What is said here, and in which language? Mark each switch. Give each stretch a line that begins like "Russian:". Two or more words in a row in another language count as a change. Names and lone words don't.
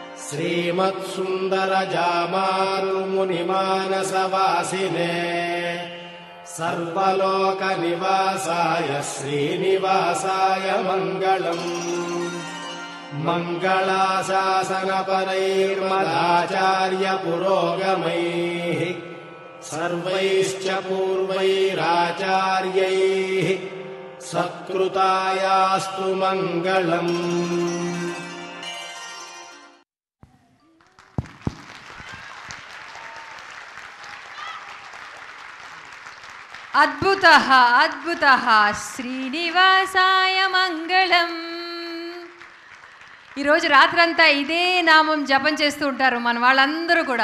Sanskrit: श्रीमत्सुन्दरजामातृमुनिमानसवासिने सर्वलोकनिवासाय श्रीनिवासाय मङ्गलम् मङ्गलाशासनपरैर्मदाचार्यपुरोगमैः सर्वैश्च पूर्वैराचार्यैः सत्कृतायास्तु मङ्गलम्. అద్భుతః అద్భుతః శ్రీనివాసాయ మంగళం.
Telugu: ఈరోజు రాత్రంతా ఇదే నామం జపం చేస్తూ ఉంటారు మన వాళ్ళందరూ కూడా.